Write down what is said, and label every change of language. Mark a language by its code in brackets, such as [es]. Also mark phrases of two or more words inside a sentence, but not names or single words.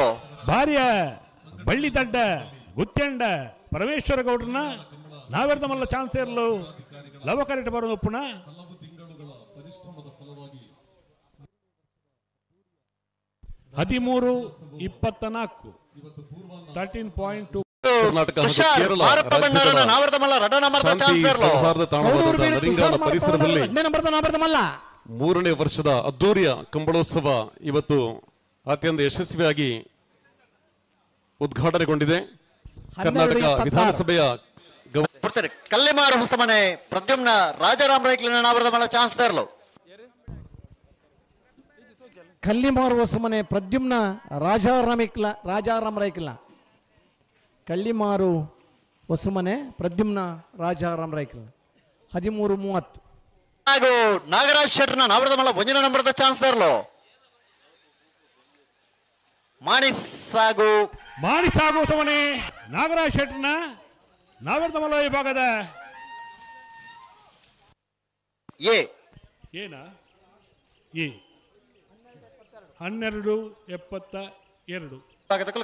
[tcy] ಭಾರ್ಯ ಬಳ್ಳಿ ತಡ್ಡ ಗುತ್ತೆಂಡ ಪರಮೇಶ್ವರ ಗೌಡ್ರನ್ನ ನಾವೆರ್ದ ಮಲ್ಲ ಚಾನ್ಸರ್ಲು ಲವಕರಿಟ ಬರೋದು ಉಪ್ಪುಣ 13-24 13.2 [kn] ಕರ್ನಾಟಕ ಹಾಗೂ ತುಷಾರ್ ಕೇರಳ [tcy] ಮಾರಪ್ಪ ಭಂಡಾರನ ನಾವರ್ದ ಮಲ್ಲ ರಡ ನಂಬರ್ದ [kn] ಶಾಂತಿ [tcy] ಚಾನ್ಸ್ ಇರಲು [kn] ಸೌಹಾರ್ದ ತಾಣವಾದ ನರಿಂಗಾನ ಪರಿಸರದಲ್ಲಿ 3ನೇ ವರ್ಷದ ಅದ್ದೂರಿಯ ಕಂಬಳೋತ್ಸವ ಇವತ್ತು ಅತ್ಯಂತ ಯಶಸ್ವಿಯಾಗಿ ಉದ್ಘಾಟನೆಗೊಂಡಿದೆ. ಕರ್ನಾಟಕ ವಿಧಾನಸಭೆಯ [tcy] ಬರ್ತಾರೆ ಕಲ್ಲಿಮಾರು ಹೊಸಮನೆ ಪ್ರದ್ಯುಮ್ನ ರಾಜಾರಾಮ್ ರೈಕ್ಲಿನ ನಾವರ್ದ ಮಲ್ಲ ಚಾನ್ಸ್ ಇರಲು ಕಲ್ಲಿಮಾರು ಹೊಸಮನೆ ಪ್ರದ್ಯುಮ್ನ ರಾಜಾರಾಮ್ ರೈಕ್ಲ ಕಳ್ಳಿಮಾರು ಹೊಸಮನೆ ಪ್ರದ್ಯುಮ್ನ ರಾಜಾರಾಮ್ ರೈಕ್ಲ 13:30 ಹಾಗೂ ನಾಗರಾಜ್ ಶೆಟ್ಟರ್ನ ನಾವರ್ದ ಮಲ್ಲ 1 ನಂಬರ್ದ ಚಾನ್ಸ್ ಇರಲು ಮಾಣಿಸಾಗು ಹೊಸಮನೆ ನಾಗರಾಜ್ ಶೆಟ್ಟರ್ನ ನಾವರ್ದ ಮಲ್ಲ ವಿಭಾಗದ ಏನ 12:72